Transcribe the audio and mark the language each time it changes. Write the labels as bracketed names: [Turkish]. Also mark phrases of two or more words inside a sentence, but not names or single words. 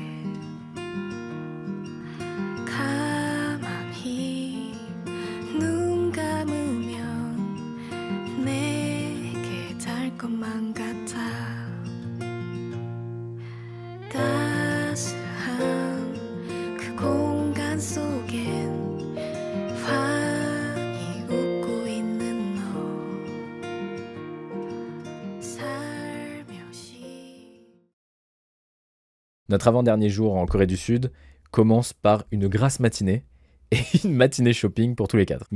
[Korean] 가만히 눈 감으면 내게 닿을 것만 같아 따스한 그 공간 속엔 [French] Notre avant-dernier jour en Corée du Sud commence par une grasse matinée et une matinée shopping pour tous les 4.